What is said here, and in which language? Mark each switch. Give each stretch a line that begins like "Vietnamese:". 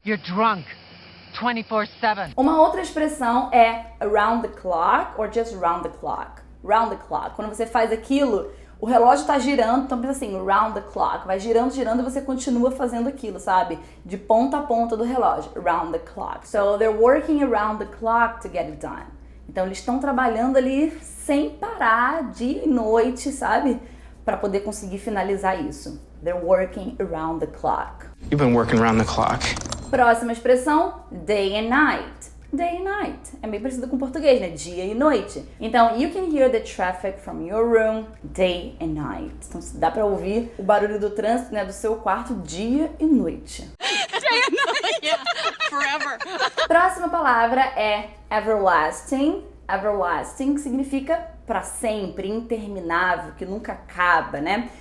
English: You're drunk. 24/7.
Portuguese: Uma outra expressão é around the clock or just round the clock. Round the clock. Quando você faz aquilo, o relógio tá girando, então pensa assim, round the clock. Vai girando, girando e você continua fazendo aquilo, sabe? De ponta a ponta do relógio.
English: Around the clock. So they're working around the clock to get it done.
Portuguese: Então eles estão trabalhando ali sem parar, dia e noite, sabe? Para poder conseguir finalizar isso.
English: They're working around the clock. You've been working around the clock.
Portuguese: Próxima expressão, day and night. Day and night. É meio parecido com o português, né? Dia e noite.
English: Então, you can hear the traffic from your room day and night.
Portuguese: Então, dá pra ouvir o barulho do trânsito, né, do seu quarto dia e noite.
English: Day and night. Yeah, forever.
Portuguese: Próxima palavra é everlasting. Everlasting significa pra sempre, interminável, que nunca acaba, né?